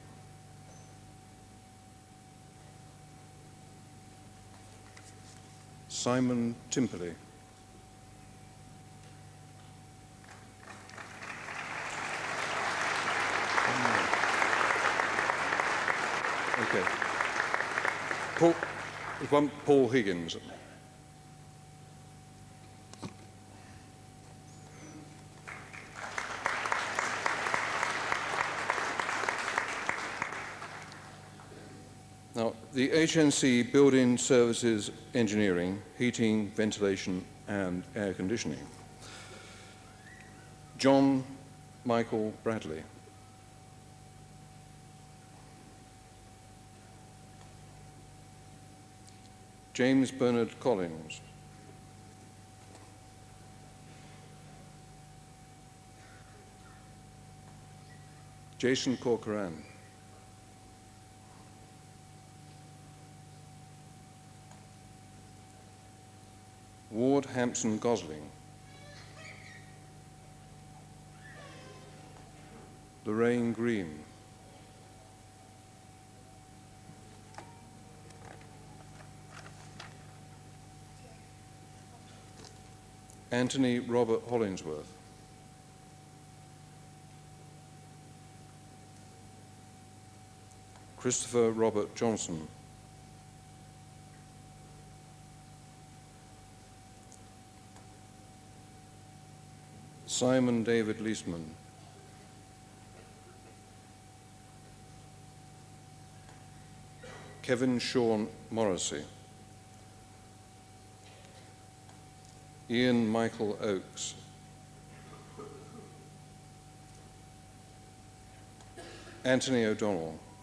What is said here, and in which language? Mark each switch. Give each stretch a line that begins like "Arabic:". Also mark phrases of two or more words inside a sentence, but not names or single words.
English: Simon Timperley. Okay. Paul Higgins. Now, the HNC Building Services Engineering, Heating, Ventilation and Air Conditioning. John Michael Bradley. James Bernard Collins. Jason Corcoran. Ward Hampson Gosling. Lorraine Green. Anthony Robert Hollingsworth. Christopher Robert Johnson. Simon David Leisman. Kevin Sean Morrissey. Ian Michael Oakes. Anthony O'Donnell.